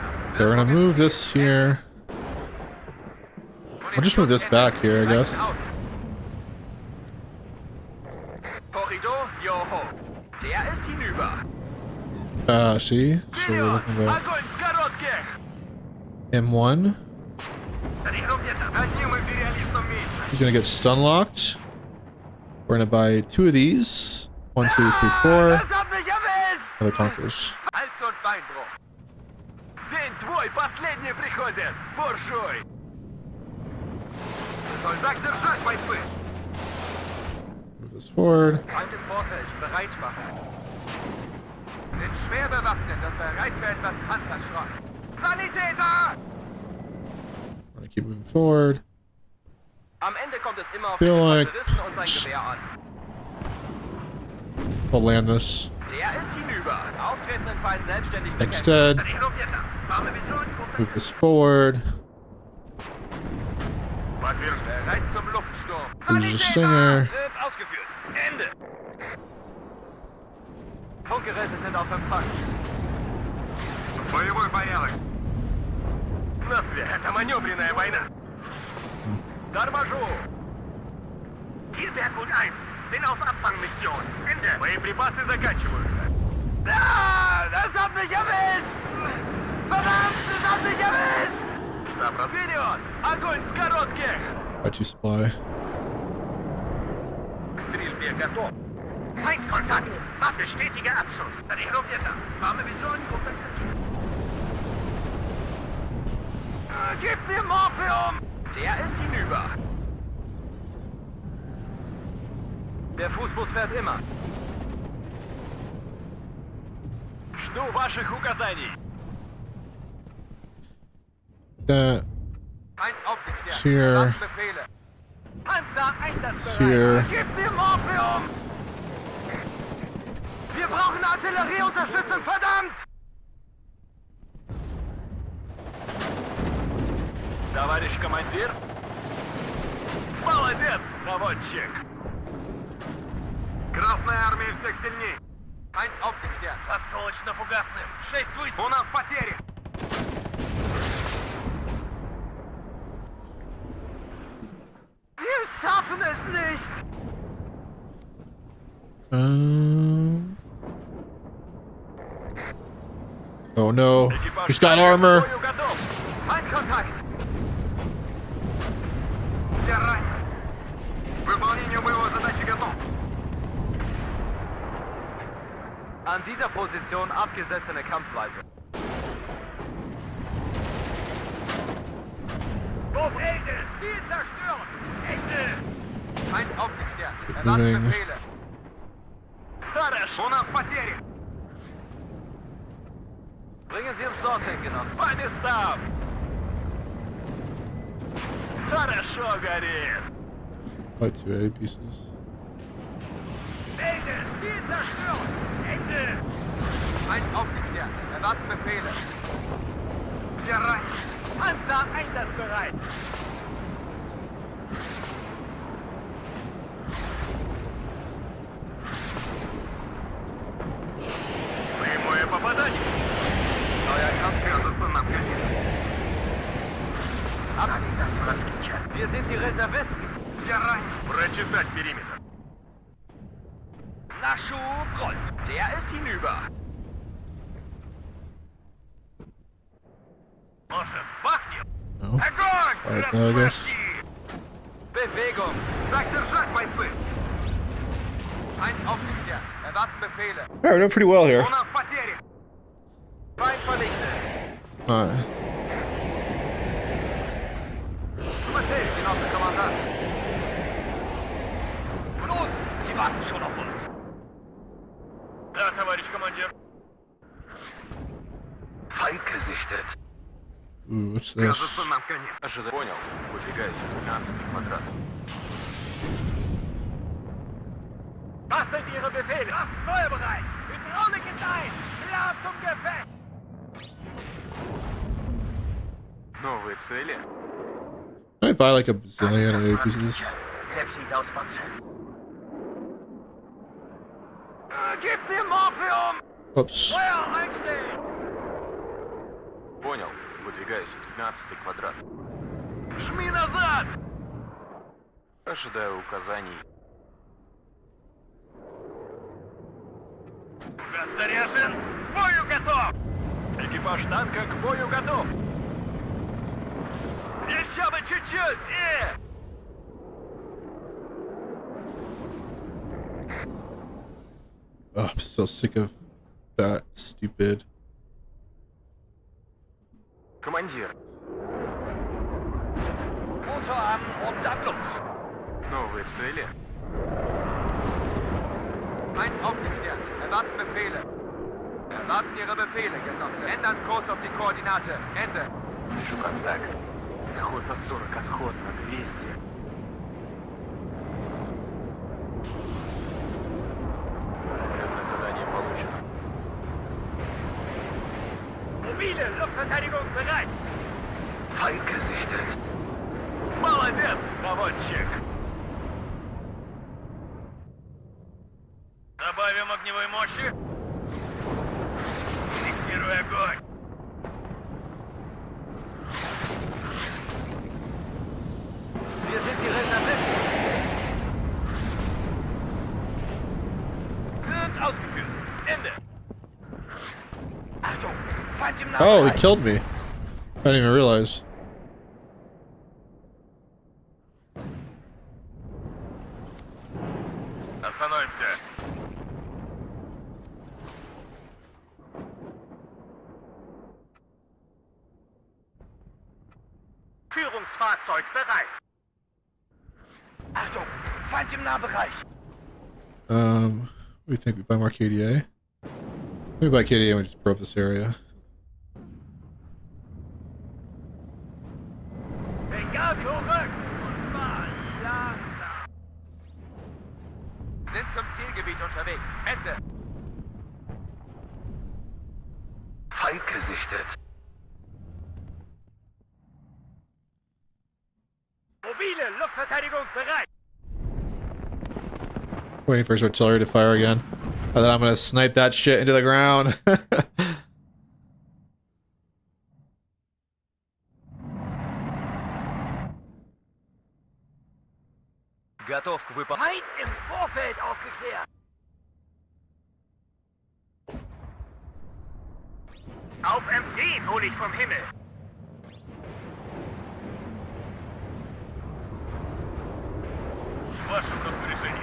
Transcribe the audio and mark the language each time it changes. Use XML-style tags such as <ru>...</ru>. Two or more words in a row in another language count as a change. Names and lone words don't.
<en>Okay, we're gonna move this here. I'll just move this back here, I guess.</en> <de>Korridor, Joho. Der ist hinüber.</de> <en>See? So we're looking at</en> <ru>Огонь с коротких! M1. Одним империалистом меньше.</ru> <en>He's gonna get stun locked. We're gonna buy 2 of these. 1, 2, 3, 4.</en> <de>Das hat mich erwischt!</de> <en>Other conquers.</en> <de>Hals- und Beinbruch.</de> <ru>День твой последний приходит, буржуй! Soll так держать, бойцы!</ru> <en>Move this forward.</en> <de>Feind im Vorfeld, bereit machen. Sind schwer bewaffnet und bereit für etwas Panzerschrott. Sanitäter!</de> <en>I'm gonna keep moving forward.</en> <de>Am Ende kommt es immer auf</de> <en>Feel</en> <de>den</de> <en>like-</en> <de>Infanteristen und sein Gewehr an.</de> <en>I'll land this.</en> <de>Der ist hinüber. Auftretenden Feind selbstständig</de> <en>Next</en> <de>bekämpfen.</de> <en>dead. Mamy Vision, Move this forward.</en> <de>bereit zum Luftsturm.</de> <en>Who's the singer?</en> <de>Wird ausgeführt. Ende. Funkgeräte sind auf Empfang.</de> <ru>Боевой порядок. На связь. Это маневренная война. Торможу.</ru> <de>Hier Berggut 1. Bin auf Abfangmission. Ende.</de> <ru>Боеприпасы заканчиваются.</ru> <de>Das hat mich erwischt! Verdammt, das hat mich erwischt!</de> <ru>Штаб, вперед! Огонь с коротких!</ru> <en>Got you supply.</en> <ru>К стрельбе готов.</ru> <de>Feindkontakt. Waffe, stetiger Abschuss. Registrierter. Mamy Vision, Gib mir Morphium! Der ist hinüber. Der Fußbus fährt immer.</de> <ru>Жду ваших указаний.</ru> <en>That.</en> <de>Feind aufgeklärt.</de> <en>It's here.</en> <de>Befehle. Panzer</de> <en>It's</en> <de>einsatzbereit.</de> <en>here.</en> <de>Gib mir Morphium! Wir brauchen Artillerieunterstützung, verdammt!</de> <ru>Товарищ командир. Молодец, наводчик. Красная армия всех сильней.</ru> <de>Feind aufgeklärt.</de> <ru>Осколочно-фугасным. 6 выстрелов. У нас потери.</ru> <de>Wir schaffen es nicht!</de> <en>Oh no.</en> <ru>Экипаж</ru> <en>He's got</en> <ru>танка к</ru> <en>armor.</en> <ru>бою готов.</ru> <de>Feindkontakt!</de> <ru>Все ранены. Выполнение боевой задачи готов.</ru> <de>An dieser Position abgesessene Kampfweise. Ende! Ziel zerstört! Ende! Feind aufgeklärt.</de> <en>Moving.</en> <de>Erwarten Befehle.</de> <ru>Хорошо. У нас потери.</ru> <de>Bringen Sie uns dorthin, Genossen.</de> <ru>По местам. Хорошо горит.</ru> <en>Fight 2A pieces.</en> <de>Ende! Ziel zerstört! Ende! Feind aufgeklärt. Erwarten Befehle.</de> <ru>Все ранены.</ru> <de>Panzer einsatzbereit!</de> <ru>Прямое попадание.</ru> <de>Euer Kampf</de> <ru>кажется нам конец.</ru> <de>Das Franzkicher. Wir sind die Reservisten.</de> <ru>Все ранены. Прочесать периметр. Нашу бронь.</ru> <de>Der ist hinüber.</de> <ru>Может, бахнем?</ru> <en>No.</en> <ru>Огонь!</ru> <en>Alright, now I guess.</en> <ru>Размахи!</ru> <de>Bewegung.</de> <ru>Так держать, бойцы!</ru> <de>Feind aufgeklärt. Erwarten Befehle.</de> <en>Alright, we're doing pretty well here.</en> <ru>У нас потери.</ru> <de>Feind vernichtet.</de> <en>Alright.</en> <de>Zum Befehl, Genosse Kommandant. Los, die warten schon auf uns.</de> <ru>Да, товарищ командир.</ru> <de>Feind gesichtet.</de> <en>Ooh, what's this?</en> <ru>Кажется, нам конец. Ожидай. Понял. Выдвигайте 15 квадрат.</ru> <de>Was sind Ihre Befehle? Waffen feuerbereit! Hydraulik ist ein! Klar zum Gefecht!</de> <ru>Новые цели.</ru> <en>Can I buy like a bazillion of A pieces?</en> <de>Selbst aus Panzer. Gib mir Morphium!</de> <en>Oops.</en> <de>Feuer einstellen!</de> <ru>Понял. Выдвигаюсь 12 квадрат. Жми назад. Ожидаю указаний. Заряжен! К бою готов! Экипаж танка к бою готов. Еще бы чуть-чуть.</ru> <en>Oh, I'm so sick of that stupid.</en> <ru>Командир,</ru> <de>Motor an und dann los.</de> <ru>новые цели.</ru> <de>Feind aufgeklärt. Erwarten Befehle. Erwarten Ihre Befehle, Genosse. Ändern Kurs auf die Koordinate. Ende.</de> <ru>Вижу контакт. Заход на 40, отход на 200. Военное задание получено.</ru> <de>Mobile Luftverteidigung bereit. Feind gesichtet.</de> <ru>Молодец, наводчик. Добавим огневой мощи. Корректируй огонь.</ru> <de>Wir sind die Reservisten. Und ausgeführt. Ende. Achtung, Feind im</de> <en>Oh, he</en> <de>Nahbereich.</de> <en>killed me. I didn't even realize.</en> <ru>Остановимся.</ru> <de>Führungsfahrzeug bereit. Achtung, Feind im Nahbereich.</de> <en>What do you think? We buy more KDA? We buy KDA and we just blow up this area.</en> <de>Den Gas zurück. Und zwar langsam. Sind zum Zielgebiet unterwegs. Ende. Feind gesichtet. Mobile Luftverteidigung bereit.</de> <en>Waiting for his artillery to fire again. And then I'm gonna snipe that shit into the ground.</en> <ru>Готов к выполнению.</ru> <de>Feind im Vorfeld aufgeklärt. Auf MG hol ich vom Himmel.</de> <ru>В вашем распоряжении.</ru>